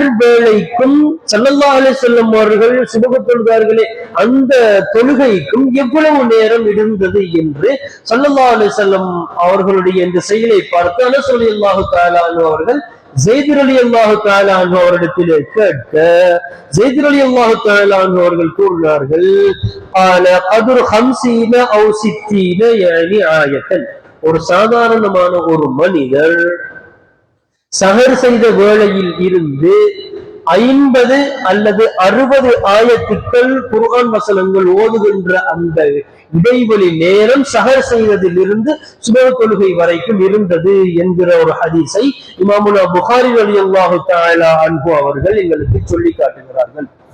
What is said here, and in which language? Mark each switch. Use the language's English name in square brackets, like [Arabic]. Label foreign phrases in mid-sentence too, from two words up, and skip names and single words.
[Tamil] வேளைக்கும் [Arabic] صلى الله عليه وسلم [Tamil] அவர்கள் சுபஹ் தொழுதார்களே அந்த தொழுகைக்கும் எவ்வளவு நேரம் இருந்தது என்று [Arabic] صلى الله عليه وسلم [Tamil] அவர்களுடைய இந்த செயலை பார்த்து அனஸ் [Arabic] رضي الله تعالى عنه [Tamil] அவர்கள் ஸைத் [Arabic] رضي الله تعالى عنه [Tamil] அவரிடத்திலே கேட்க ஸைத் [Arabic] رضي الله تعالى عنه [Tamil] அவர்கள் கூறினார்கள், [Arabic] قال قدر 50 أو 60 يعني آية. [Tamil] ஒரு சாதாரணமான ஒரு மனிதர் சஹர் செய்த வேளையில் இருந்து 50 அல்லது 60 ஆயத்துக்கள் குர்ஆன் வசனங்கள் ஓதுகின்ற அந்த இடைவெளி நேரம் சஹர் செய்ததில் இருந்து சுபஹ் தொழுகை வரைக்கும் இருந்தது என்கிற ஒரு ஹதீஸை இமாமுனா புகாரி [Arabic] رضي الله تعالى عنه [Tamil] அவர்கள் எங்களுக்கு சொல்லி காட்டுகிறார்கள்.